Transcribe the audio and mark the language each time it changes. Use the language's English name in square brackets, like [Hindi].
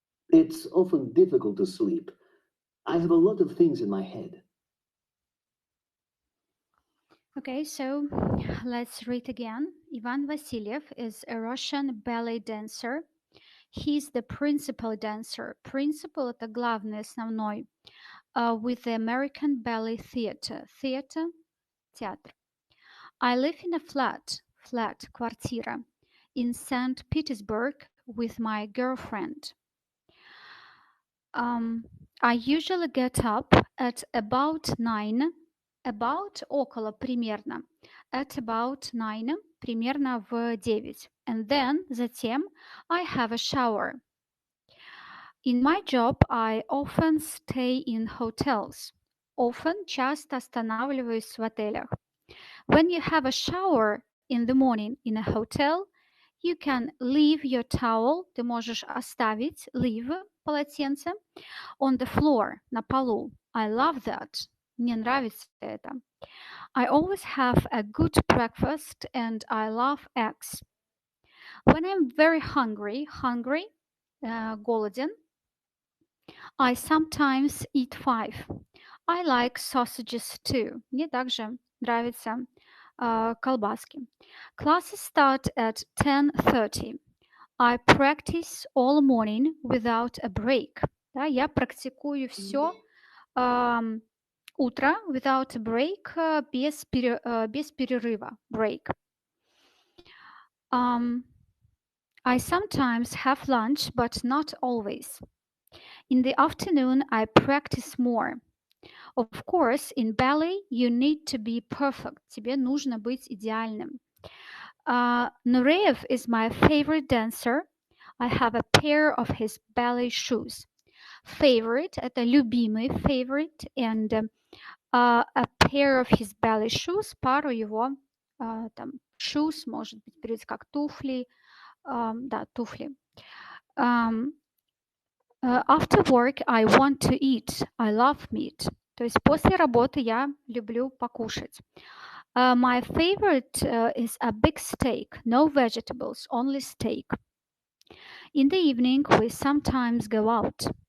[English] It's often difficult to sleep. I have a lot of things in my head. Okay, so let's read again. Ivan Vasilyev is a Russian ballet dancer. He's the principal dancer. [Russian] Principal — это главный, основной. [English] With the American Ballet Theatre. Theatre — театр. I live in a flat, квартира, in St. Petersburg with my girlfriend. I usually get up at about 9, about — [Russian] около, примерно, [English] at about 9, [Russian] примерно в 9, [English] and then — затем I have a shower. In my job, I often stay in hotels. [Russian] Often — часто останавливаюсь в отелях. [English] When you have a shower in the morning in a hotel, you can leave your towel — [Russian] ты можешь оставить, [English] leave — полотенце on the floor, [Russian] на полу. [English] I love that. [Russian] Мне нравится это. [English] I always have a good breakfast and I love eggs. When I'm very hungry, голоден, I sometimes eat 5. I like sausages too. [Russian] Мне также нравятся колбаски. [English] Classes start at 10:30. I practice all morning without a break. [Russian] Да, я практикую все утро [English] without a break, [Russian] без перерыва, break. [English] I sometimes have lunch, but not always. In the afternoon, I practice more. Of course, in ballet, you need to be perfect. [Russian] Тебе нужно быть идеальным. [English] Nureyev is my favorite dancer. I have a pair of his ballet shoes. [Russian] Favorite — это любимый, favorite, [English] and a pair of his ballet shoes [Russian] — пару его там shoes, может быть переводится как туфли, да, туфли. [English] After work, I want to eat. I love meat. [Russian] То есть после работы я люблю покушать. [English] My favorite is a big steak. No vegetables, only steak. In the evening, we sometimes go out.